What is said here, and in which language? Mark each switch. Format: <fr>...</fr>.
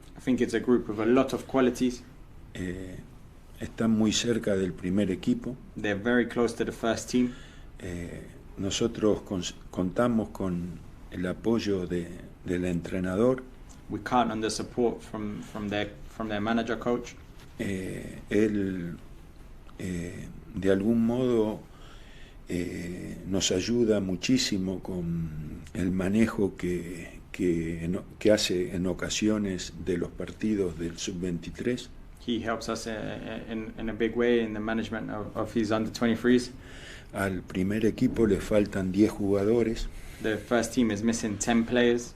<en>I think it's a group with a lot of qualities.</en> <es>Están muy cerca del primer equipo.</es> <en>They're very close to the first team.</en> <es>Nosotros contamos con el apoyo del entrenador.</es> <en>We count on the support from their manager coach.</en> <es>Él de algún modo nos ayuda muchísimo con el manejo que hace en ocasiones de los partidos del sub-23.</es> <en>He helps us in a big way in the management of his under-23s.</en> <es>Al primer equipo le faltan 10 jugadores.</es> <en>The first team is missing 10 players.</en>